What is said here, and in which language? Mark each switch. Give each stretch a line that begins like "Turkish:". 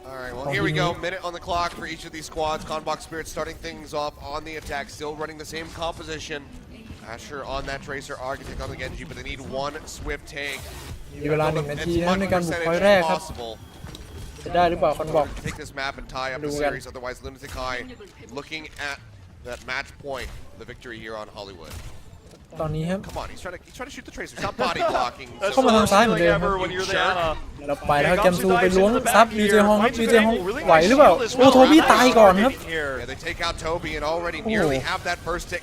English: All right, well here we go. Minute on the clock for each of these squads. Conbox Spirit starting things off on the attack, still running the same composition. Asher on that Tracer, Architect on the Genji, but they need one swift take.
Thai: มีเวลา1 นาทีนะในการบุกพอยต์แรกครับจะได้หรือเปล่าคอนบอก
English: Take this map and tie up the series. Otherwise, Lunatic looking at that match point, the victory here on Hollywood.
Thai: ตอนนี้ครับ
English: Come on, he's trying to shoot the Tracer. Stop body blocking.
Thai: เข้ามาทางซ้ายเหมือนเดิมเราไปแล้วแกมซูไปล้วงซับดีเจฮองครับดีเจฮองไหวหรือเปล่าโอ้โทบี้ตายก่อนครับ
English: Yeah, they take out Toby and already nearly have that first hit